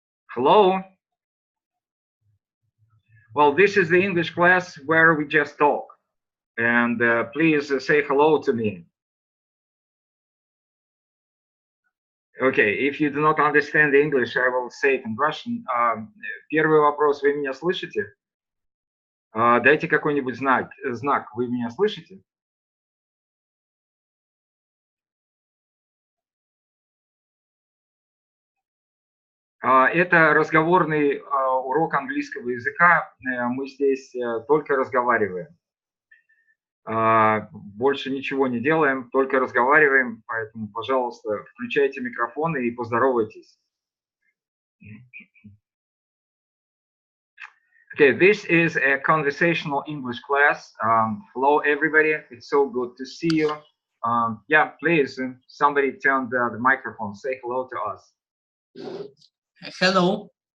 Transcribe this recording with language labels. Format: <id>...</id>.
<en>Hello? Well, this is the English class where we just talk, and please say hello to me. Okay, if you do not understand English, I will say it in Russian.</en> <ru>Первый вопрос, вы меня слышите? Дайте какой-нибудь знак, вы меня слышите? Это разговорный урок английского языка. Мы здесь только разговариваем. Больше ничего не делаем, только разговариваем. Поэтому, пожалуйста, включайте микрофоны и поздоровайтесь.</ru> <en>Okay, this is a conversational English class. Hello, everybody. It's so good to see you. Yeah, please, somebody turn the microphone. Say hello to us. Hello.</en>